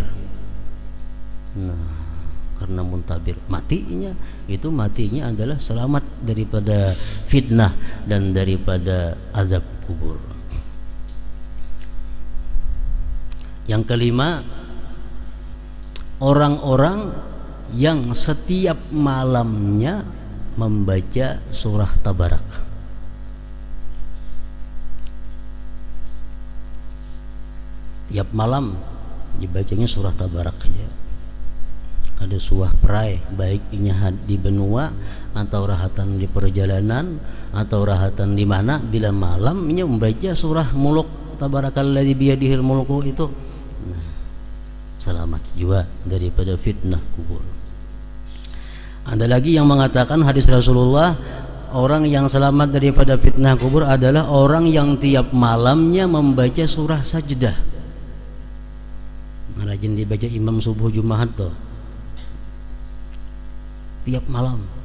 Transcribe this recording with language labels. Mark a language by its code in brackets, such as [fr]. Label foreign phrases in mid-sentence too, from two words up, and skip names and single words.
[id] Nah, karena muntabir matinya adalah selamat daripada fitnah dan daripada azab kubur. Yang kelima, orang-orang yang setiap malamnya membaca surah Tabarak. Tiap malam dibacanya surah Tabarak aja. Ada surah perai, baik ini di benua atau rahatan di perjalanan atau rahatan di mana, bila malamnya membaca surah Mulk, [ar] تبارك الذي بيده الملك [id] itu, selamat juga daripada fitnah kubur. Ada lagi yang mengatakan hadis Rasulullah, orang yang selamat daripada fitnah kubur adalah orang yang tiap malamnya membaca surah Sajdah. Rajin dibaca imam subuh Jumat tuh, tiap malam.